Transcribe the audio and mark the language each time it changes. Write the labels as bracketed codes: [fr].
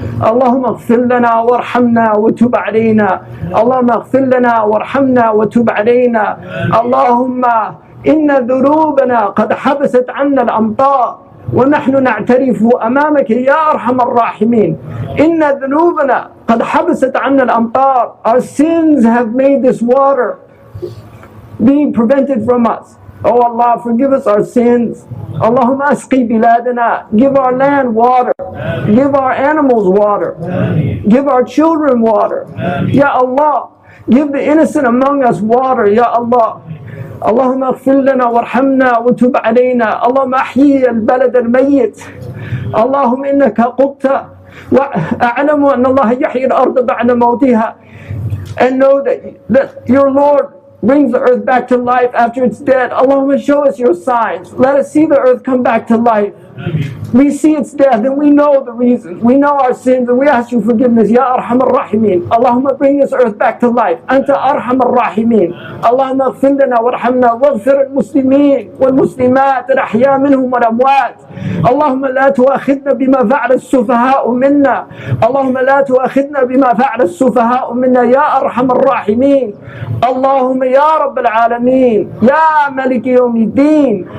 [ar] اللهم اغفر لنا وارحمنا وتب علينا. اللهم اغفر لنا وارحمنا وتب علينا. اللهم إن ذنوبنا قد حبست عنا الأمطار ونحن نعترف أمامك يا أرحم الراحمين. إن ذنوبنا قد حبست عنا الأمطار. [en] Our sins have made this water being prevented from us. Oh Allah, forgive us our sins. [ar] Allahumma asqi biladana. [en] Give our land water. Give our animals water. Give our children water. Ya Allah, give the innocent among us water. [ar] Ya Allah. اللهم اغفر لنا وارحمنا وتب علينا. اللهم احيي البلد الميت. اللهم انك قلت واعلم ان الله يحيي الارض بعد موتها. [en] And know that your Lord brings the earth back to life after it's dead. Allahumma show us your signs. Let us see the earth come back to life. We see its death and we know the reasons. We know our sins and we ask you forgiveness. [ar] Ya Arham ar-Rahimin. [en] Allahumma bring this earth back to life. [ar] Anta Arham ar-Rahimin. Allahumma اغفر لنا وارحمنا واغفر المسلمين والمسلمات الأحياء منهم والأموات. اللهم لا تؤاخذنا بما فعل السفهاء منا. اللهم لا تؤاخذنا بما فعل السفهاء منا يا أرحم الراحمين. اللهم يا رب العالمين يا ملك يوم الدين.